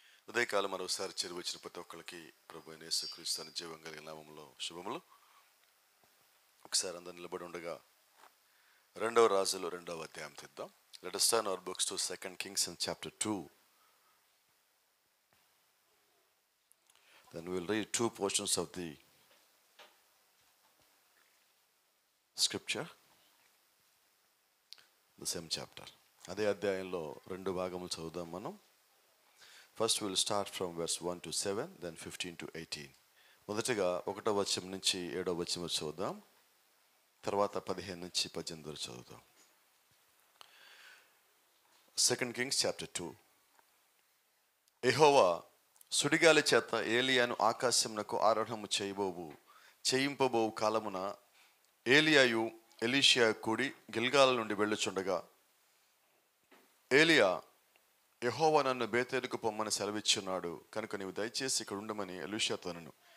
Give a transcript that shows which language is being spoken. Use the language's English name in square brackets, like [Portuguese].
[Telugu] ఉదయకాలం మరోసారి చేరి వచ్చిన ప్రతి ఒక్కరికి ప్రభు అయిన యేసుక్రీస్తు అని జీవం కలిగిన నామములో శుభములు. ఒకసారి అందరు నిలబడి ఉండగా 2వ రాజులు 2వ అధ్యాయం తీద్దాం. [English] Let us turn our books to 2 Kings in chapter 2. Then we will read two portions of the scripture, the same chapter. [Telugu] అదే అధ్యాయంలో రెండు భాగములు చదువుదాం మనం. [English] First we will start from verse 1 to 7, then 15 to 18. [Telugu] మొదటగా 1వ వచనం నుంచి 7వ వచనం వరకు చదువుదాం. తర్వాత 15 నుంచి 18 వరకు చదువుదాం. 2 Kings chapter 2. యెహోవా సుడిగాలి చేత ఏలియాను ఆకాశమునకు ఆరోహణము చేయింపబోవు కాలమున ఏలియాయు ఎలీషా కూడి గిల్గాల నుండి వెళ్ళుచుండగా, ఏలియా, యెహోవా నన్ను బేతేలుకు పొమ్మని సెలవిచ్చున్నాడు కనుక నీవు దయచేసి ఇక్కడ ఉండమని ఎలీషాతో అనెను.